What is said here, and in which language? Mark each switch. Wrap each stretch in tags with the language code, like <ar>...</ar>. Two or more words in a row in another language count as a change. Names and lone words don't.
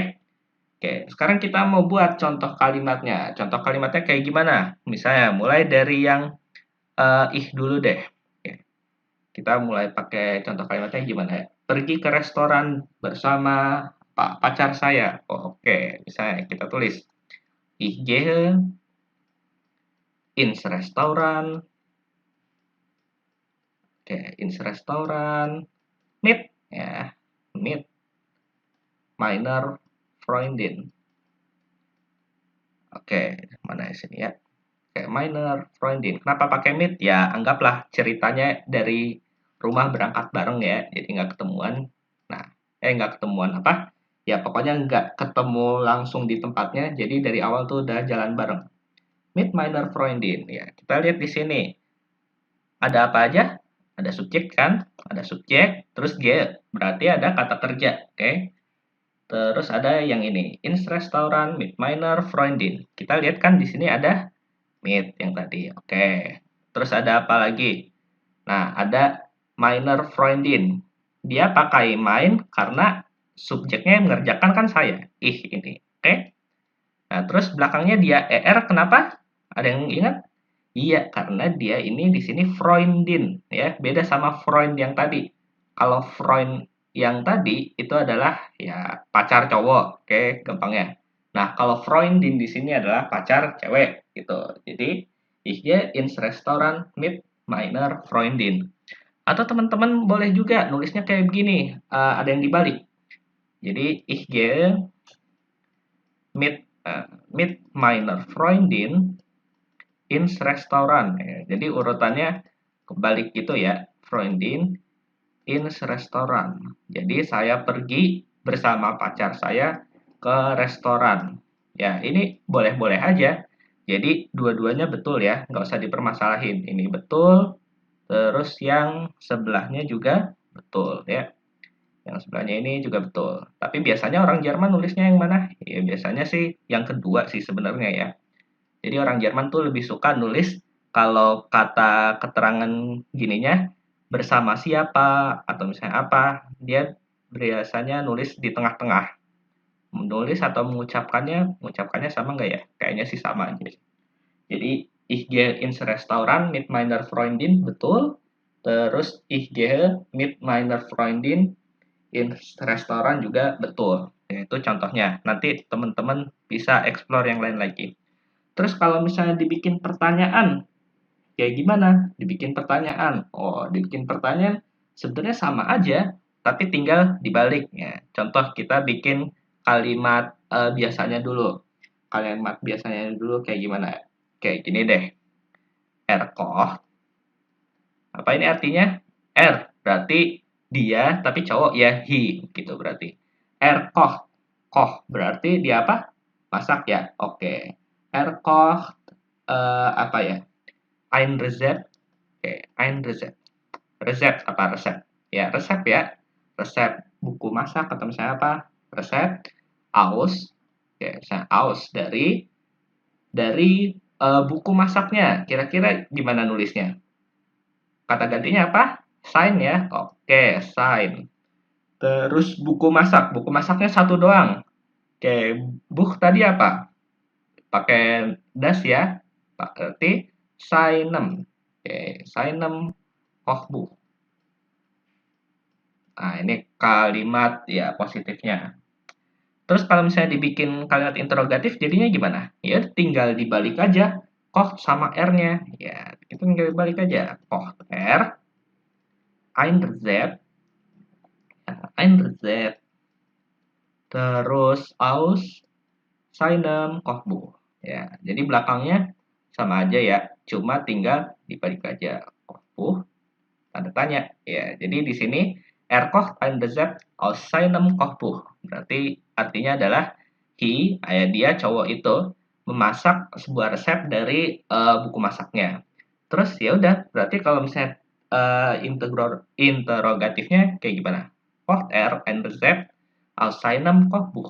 <id>Oke, sekarang kita mau buat contoh kalimatnya. Contoh kalimatnya kayak gimana? Misalnya mulai dari yang ih dulu deh. Oke, kita mulai pakai contoh kalimatnya gimana ya? Pergi ke restoran bersama Pak pacar saya. Oh, oke, misalnya kita tulis</id> <de>Ich gehe ins Restaurant. Oke, ins Restaurant. Mit, ya. Mit meiner Freundin.</de> <id>Oke, mana sini ya? Oke,</id> <de>meiner Freundin.</de> <id>Kenapa pakai mit? Ya, anggaplah ceritanya dari rumah berangkat bareng ya. Jadi nggak ketemuan. Nah, nggak ketemuan apa? Ya, pokoknya nggak ketemu langsung di tempatnya. Jadi dari awal tuh udah jalan bareng.</id> <de>Mit meiner Freundin.</de> <id>Ya, kita lihat di sini. Ada apa aja? Ada subjek kan? Ada subjek, terus G, berarti ada kata kerja, oke? Terus ada yang ini,</id> <de>ins Restaurant mit meiner Freundin.</de> <id>Kita lihat kan di sini ada mit yang tadi, oke. Terus ada apa lagi? Nah, ada</id> <de>meiner Freundin.</de> <id>Dia pakai main karena subjeknya yang mengerjakan kan saya. Ih, ini, oke? Nah, terus belakangnya dia er, kenapa? Ada yang ingat? Iya, karena dia ini di sini Freundin, ya, beda sama Freund yang tadi. Kalau Freund yang tadi itu adalah ya pacar cowok, oke, gampangnya. Nah, kalau Freundin di sini adalah pacar cewek, gitu. Jadi,</id> <de>ich gehe ins Restaurant mit meiner Freundin.</de> <id>Atau teman-teman boleh juga nulisnya kayak begini, ada yang dibalik. Jadi,</id> <de>ich gehe mit meiner Freundin ins Restaurant.</de> <id>Ya, jadi urutannya kebalik gitu ya.</id> <de>Freundin ins Restaurant.</de> <id>Jadi saya pergi bersama pacar saya ke restoran. Ya, ini boleh-boleh aja. Jadi dua-duanya betul ya, nggak usah dipermasalahin. Ini betul, terus yang sebelahnya juga betul ya. Yang sebelahnya ini juga betul. Tapi biasanya orang Jerman nulisnya yang mana? Ya biasanya sih yang kedua sih sebenarnya ya. Jadi orang Jerman tuh lebih suka nulis kalau kata keterangan gininya bersama siapa atau misalnya apa, dia biasanya nulis di tengah-tengah. Menulis atau mengucapkannya sama nggak ya? Kayaknya sih sama aja. Jadi</id> <de>ich gehe ins Restaurant mit meiner Freundin,</de> <id>betul.</id> <de>Terus ich gehe mit meiner Freundin ins Restaurant</de> <id>juga betul. Itu contohnya. Nanti teman-teman bisa explore yang lain lagi. Terus kalau misalnya dibikin pertanyaan, kayak gimana? Dibikin pertanyaan. Oh, dibikin pertanyaan sebenarnya sama aja, tapi tinggal dibaliknya. Contoh kita bikin kalimat biasanya dulu. Kalimat biasanya dulu kayak gimana? Kayak gini deh. Erkoh. Apa ini artinya? R berarti dia, tapi cowok ya he gitu berarti. Erkoh. Koh berarti dia apa? Masak ya. Oke. Erkoh apa ya?</id> <de>Ein Rezept. Oke, ein Rezept.</de> <id>Resep apa resep? Ya, resep ya. Resep buku masak atau misalnya apa? Resep aus. Oke, misalnya aus dari buku masaknya. Kira-kira gimana nulisnya? Kata gantinya apa? Sign ya. Oke, sign. Terus buku masak. Buku masaknya satu doang. Oke, buch tadi apa? Pakai das ya.</id> <de>Berarti seinem. Oke, seinem Kochbuch.</de> <id>Nah, ini kalimat ya positifnya. Terus kalau misalnya dibikin kalimat interrogatif jadinya gimana? Ya tinggal dibalik aja. Koch sama R-nya. Ya, itu tinggal dibalik aja.</id> <de>Koch R, ein Rezept, ein Rezept, terus aus seinem Kochbuch.</de> <id>Ya, jadi belakangnya sama aja ya. Cuma tinggal dibalik aja.</id> <de>Kochbuch,</de> <id>tanda tanya. Ya, jadi di sini</id> <de>er kocht ein Rezept aus seinem Kochbuch.</de> <id>Berarti artinya adalah dia cowok itu memasak sebuah resep dari buku masaknya. Terus ya udah, berarti kalau misalnya interrogatifnya kayak gimana?</id> <de>Kocht er ein Rezept aus seinem Kochbuch.</de>